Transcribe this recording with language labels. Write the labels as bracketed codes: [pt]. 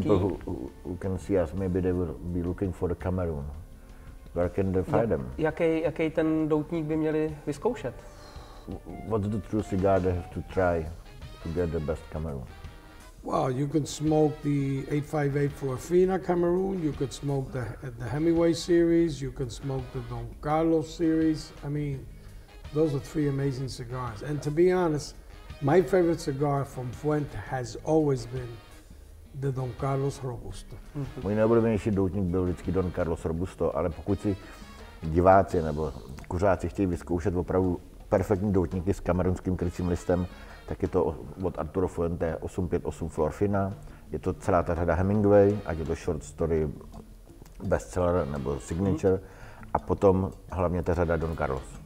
[en] The people who can see us, maybe they will be looking for the Cameroon. Where can they find them? [cs] Jaký ten doutník by měli vyzkoušet? [en] What's the true cigar they have to try to get the best Cameroon? Well, you can smoke the 858 Florfina Cameroon, you could smoke the Hemingway series, you can smoke the Don Carlos series. I mean, those are 3 amazing cigars. And to be honest, my favorite cigar from Fuente has always been the Don Carlos Robusto. [cs] Můj nejoblíbenější doutník byl vždycky Don Carlos Robusto, ale pokud si diváci nebo kuřáci chtějí vyzkoušet opravdu perfektní doutníky s kamerunským krycím listem, tak je to od Arturo Fuente 858 Florfina, je to celá ta řada Hemingway, ať je to short story, bestseller nebo signature, a potom hlavně ta řada Don Carlos.